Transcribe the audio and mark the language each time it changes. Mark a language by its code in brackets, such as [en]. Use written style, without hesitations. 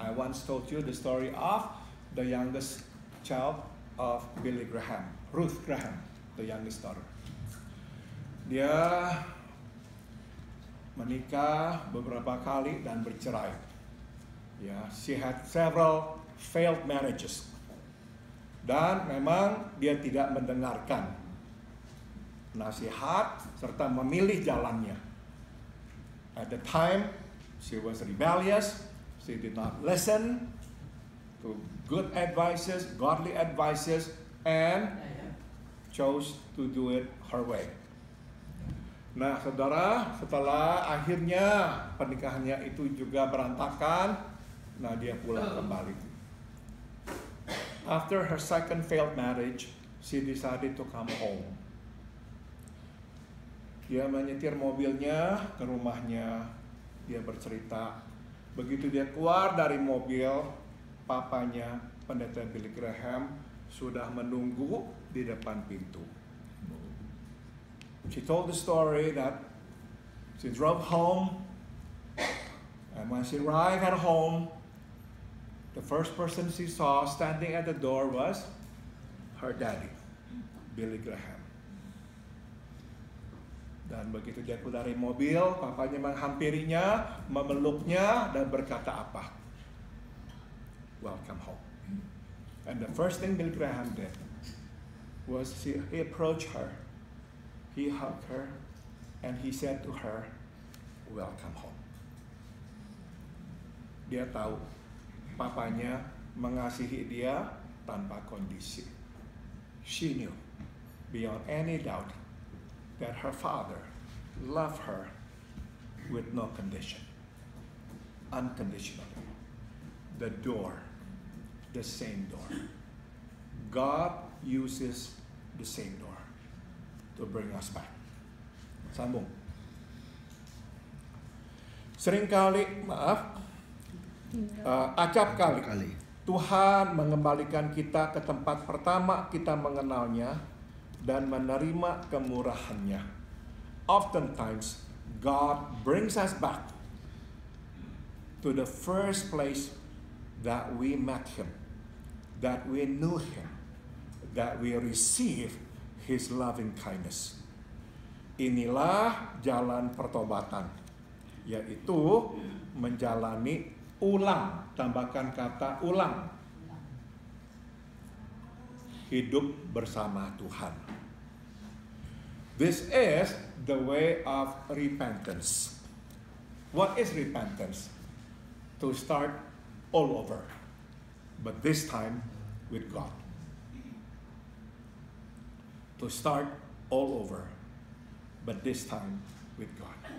[en] I once told you the story of the youngest child of Billy Graham, Ruth Graham, the youngest daughter. [id] Dia menikah beberapa kali dan bercerai. [en] Ya, she had several failed marriages. [id] Dan memang dia tidak mendengarkan nasihat serta memilih jalannya. [en] At the time, she was rebellious. She did not listen to good advices, godly advices, and chose to do it her way. [id] Nah, saudara, setelah akhirnya pernikahannya itu juga berantakan, nah dia pulang kembali. [en] After her second failed marriage, she decided to come home. [id] Dia menyetir mobilnya ke rumahnya. Dia bercerita, begitu dia keluar dari mobil, papanya, pendeta Billy Graham, sudah menunggu di depan pintu. [en] She told the story that she drove home, and when she arrived at home, the first person she saw standing at the door was her daddy, Billy Graham. [id] Dan begitu dia keluar dari mobil, papanya menghampirinya, memeluknya, dan berkata apa? [en] Welcome home. And the first thing Billy Graham did was he approached her, he hugged her, and he said to her, welcome home. [id] Dia tahu papanya mengasihi dia tanpa kondisi. [en] She knew beyond any doubt that her father loved her with no condition, unconditionally. The door, the same door. God uses the same door to bring us back. [id] Sambung. Seringkali, acap kali, Tuhan mengembalikan kita ke tempat pertama kita mengenalnya dan menerima kemurahannya. [en] Oftentimes, God brings us back to the first place that we met Him, that we knew Him, that we received His loving kindness. [id] Inilah jalan pertobatan, yaitu menjalani ulang, tambahkan kata ulang, hidup bersama Tuhan. [en] This is the way of repentance. What is repentance? To start all over, but this time with God. To start all over, but this time with God.